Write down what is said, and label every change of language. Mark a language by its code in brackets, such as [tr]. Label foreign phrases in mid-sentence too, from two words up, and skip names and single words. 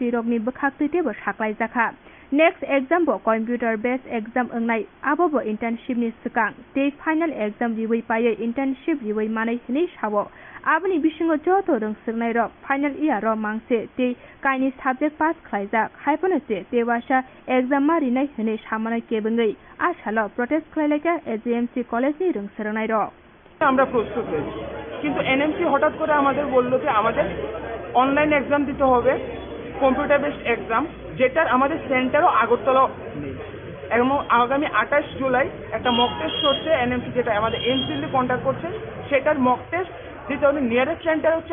[trp] rokni bkhaktuite bo saklai jakha [en] next exam [trp] bo [en] computer based exam [trp] ongnai abo bo internship ni sikang te [en] final exam [trp] riwei paye internship riwei manai hini sawo abni bisingo joto rungsurnai rok [en] final year [trp] ro mangse te kaini subject pass khlaijak haipano se te wasa exam mari nai hini samana kebengai asalo protest khlaileka AGMC college ni rungsurnai rok [bn] আমরা প্রস্তুত হয়েছি কিন্তু এনএমসি হঠাৎ করে আমাদের বলল যে আমাদের [en] online exam [bn] দিতে হবে [en] computer based exam [bn] যেটার আমাদের সেন্টারও আগরতলা নেই এবং আগামী 28 জুলাই একটা [en] mock test [bn] হচ্ছে এনএমসি যেটা আমাদের এমসিএল কন্ট্যাক্ট করছে সেটার [en] mock test [bn] যেটা [en] nearest center [bn] হচ্ছে